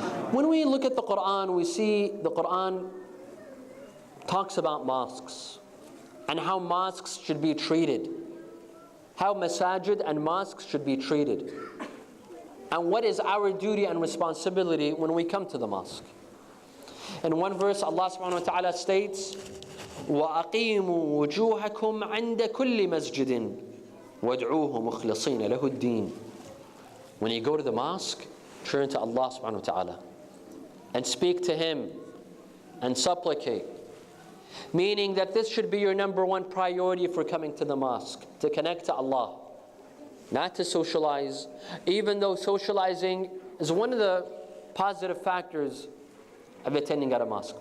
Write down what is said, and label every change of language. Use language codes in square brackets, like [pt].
[en] When we look at the Quran, we see the Quran talks about mosques and how mosques should be treated, how masajid and mosques should be treated, and what is our duty and responsibility when we come to the mosque. In one verse, Allah subhanahu wa ta'ala states, [ar] وَأَقِيمُوا وُجُوهَكُمْ عِنْدَ كُلِّ مَسْجِدٍ وَادْعُوهُ مُخْلِصِينَ لَهُ الدِّينَ. [en] When you go to the mosque, turn to Allah subhanahu wa ta'ala and speak to Him and supplicate. Meaning that this should be your number one priority for coming to the mosque, to connect to Allah, not to socialize, even though socializing is one of the positive factors of attending at a mosque.